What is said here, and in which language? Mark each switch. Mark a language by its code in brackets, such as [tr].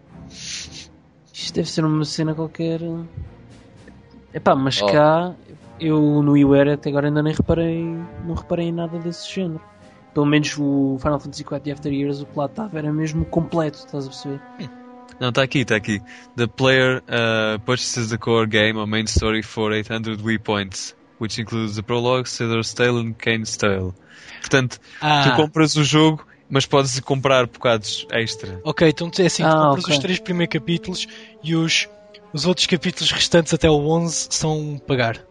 [pt] Isto deve ser uma cena qualquer. Epá, mas cá, eu no WiiWare até agora ainda nem reparei, não reparei em nada desse género. Pelo menos o Final Fantasy IV de After Years, o que lá estava era mesmo completo, estás a perceber? Não, está aqui, está aqui. [en] The player purchases the core game or main story for 800 Wii Points, which includes the prologue, Cedar's Tale and Kane's Tale. [pt] Portanto, tu compras o jogo, mas podes comprar bocados extra. Ok, então é assim, tu compras os três primeiros capítulos e os outros capítulos restantes até o 11 são pagar.